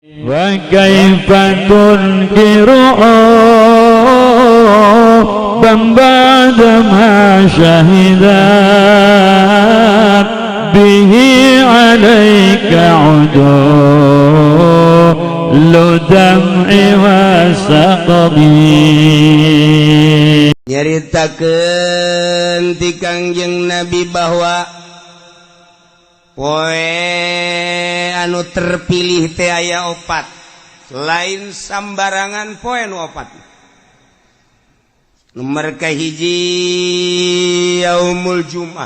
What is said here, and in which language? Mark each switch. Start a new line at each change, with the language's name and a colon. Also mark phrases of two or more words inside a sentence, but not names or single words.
Arabic: وكيف تنكر بعدما شهدت به عليك عدول دمع وسقط.
Sundanese: Nyaritakeun ti Kangjeng Nabi bahwa poe anu terpilih teh aya opat, lain sambarangan poe nu opat. Nomor kahiji
Arabic: يوم الجمعة.